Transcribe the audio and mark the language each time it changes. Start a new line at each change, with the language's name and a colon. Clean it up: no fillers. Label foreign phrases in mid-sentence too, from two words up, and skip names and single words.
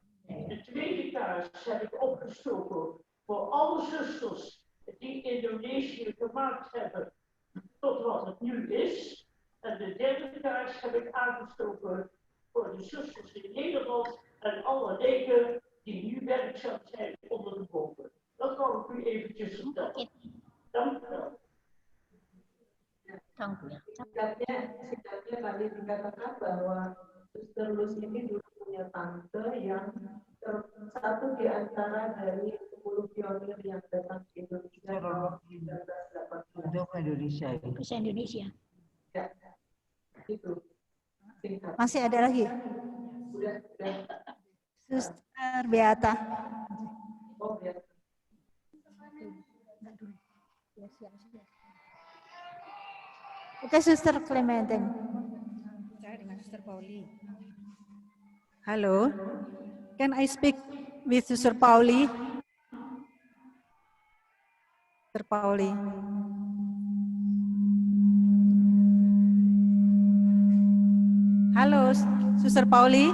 Dutch: De tweede kaars heb ik opgestoken voor alle zusters die Indonesië gemaakt hebben tot wat het nu is. En de derde kaars heb ik aangestoken voor de zusters in Nederland en alle leken die nu werkzaam zijn onder de boven. Dat wou ik u eventjes vertellen. Dank u wel.
Indonesian: Singkatnya tadi dikatakan bahwa Suster Luz ini dulu punya tante yang satu di antara dari 10 pionir yang datang ke Indonesia tahun 1918. Untuk Indonesia. Bahasa Indonesia. Ya, itu. Singkat. Masih ada lagi? Sudah. Suster Beata. Oh, ya. Oke, Suster Clementine. Saya dengan Suster Pauli.
English: Hello, can I speak with Sister Pauli? Sister Pauli. Hello, Sister Pauli.